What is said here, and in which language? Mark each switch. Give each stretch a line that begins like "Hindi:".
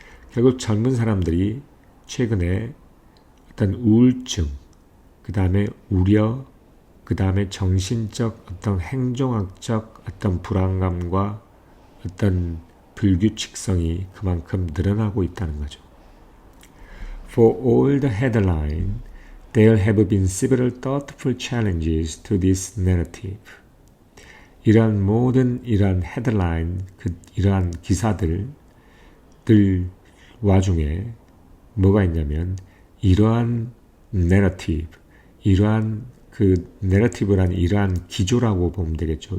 Korean: 결국 젊은 사람들이 최근에 어떤 우울증, 그 다음에 우려, 그 다음에 정신적 어떤 행동학적 어떤 불안감과 어떤 불규칙성이 그만큼 늘어나고 있다는 거죠.
English: For all the headline, there have been several thoughtful challenges to this narrative.
Korean: 이러한 모든 헤드라인, 이러한 기사들 와중에 뭐가 있냐면 이러한 narrative, 이러한 narrative란 이러한 기조라고 보면 되겠죠.